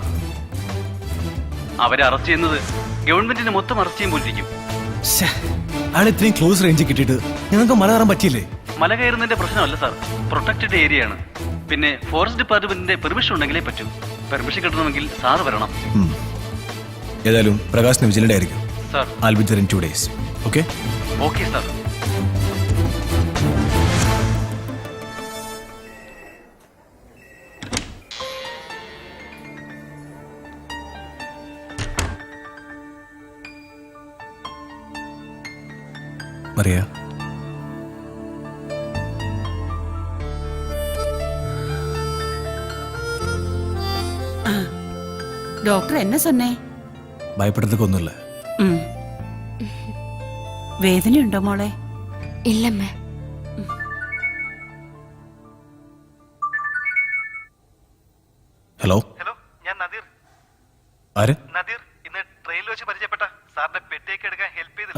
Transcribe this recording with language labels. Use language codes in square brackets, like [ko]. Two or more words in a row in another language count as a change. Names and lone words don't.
[ml] അവരെ അറസ്റ്റ് ചെയ്യുന്നത് ഗവൺമെന്റിനെ മൊത്തം അറസ്റ്റ് ചെയ്യുമ്പോഴേക്കും. അയാൾ ഇത്രയും [en] close range [ml] കിട്ടിയിട്ട് ഞങ്ങൾക്ക് മല കയറാൻ പറ്റിയില്ലേ? മല കയറുന്നതിന്റെ പ്രശ്നമല്ല സാർ, [en] protected area [ml] ആണ്. പിന്നെ [en] forest department [ml] പെർമിഷൻ ഉണ്ടെങ്കിലേ പറ്റൂ. പെർമിഷൻ കിട്ടണമെങ്കിൽ സാർ വരണം. ഏതായാലും പ്രകാശ് വിജിലന്റ് ആയിരിക്കും സാർ. [en] I'll be there in 2 days. Okay? [ml] ഓക്കെ സാർ. മറിയ, [ta] டாக்டர் என்ன சொன்னே? [ml] ഭയപ്പെടുന്നതൊക്കെ ഒന്നുമില്ല. ம். വേദനയുണ്ടോ മോളെ? ഇല്ലമ്മേ. ഹലോ. ഹലോ, ഞാൻ നദീർ. ആര്? നദീർ, ഇന്ന് ട്രെയിനിൽ വെച്ച് പരിചയപ്പെട്ട സാറിന്റെ പെട്ടിയൊക്കെ എടുക്കാൻ ഹെൽപ്പ് ചെയ്തില്ല.